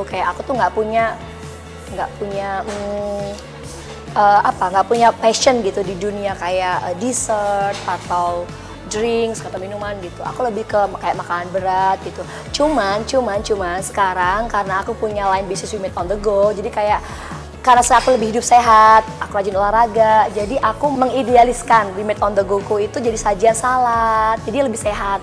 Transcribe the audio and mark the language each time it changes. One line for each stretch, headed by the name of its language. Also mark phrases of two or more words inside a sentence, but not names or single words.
Indonesian: Kayak aku tuh nggak punya passion gitu di dunia kayak dessert atau drinks atau minuman gitu. Aku lebih ke kayak makanan berat gitu. Cuman sekarang karena aku punya line bisnis We Made on the Go, jadi kayak karena aku lebih hidup sehat, aku rajin olahraga, jadi aku mengidealiskan We Made on the Go-ku itu jadi sajian salad, jadi lebih sehat.